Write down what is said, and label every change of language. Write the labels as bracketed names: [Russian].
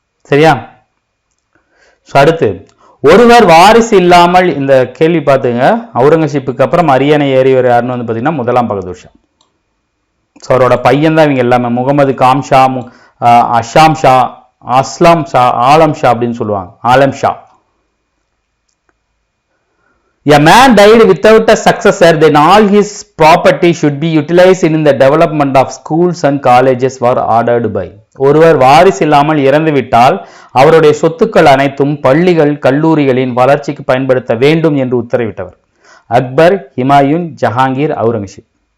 [Tamil] சரியா? அடுத்து ஒருவர் வாரிசு இல்லாமல், இந்த கேள்வி பார்த்துங்க, அவுரங்கசீப்புக்கு அப்புறம் அரியணை ஏறியவர் யாருன்னு வந்து பாத்தீங்கன்னா முதலாம் பகதூர் ஷா. அவரோட பையன் தான் இவங்க எல்லாமே. முகமது காம் ஷா, அஷாம் ஷா, அஸ்லாம் ஷா, ஆலம் ஷா அப்படின்னு சொல்லுவாங்க. ஆலம் Shah. [English] A man died without a successor, then all his property should be utilized in the development of schools and colleges were ordered by. [Tamil] ஒருவர் வாரிசு இல்லாமல் இறந்துவிட்டால் அவருடைய சொத்துக்கள் அனைத்தும் பள்ளிகள், கல்லூரிகளின் வளர்ச்சிக்கு பயன்படுத்த வேண்டும் என்று உத்தரவிட்டவர் அக்பர், ஹுமாயூன், ஜஹாங்கீர், அவுரங்கசீப்.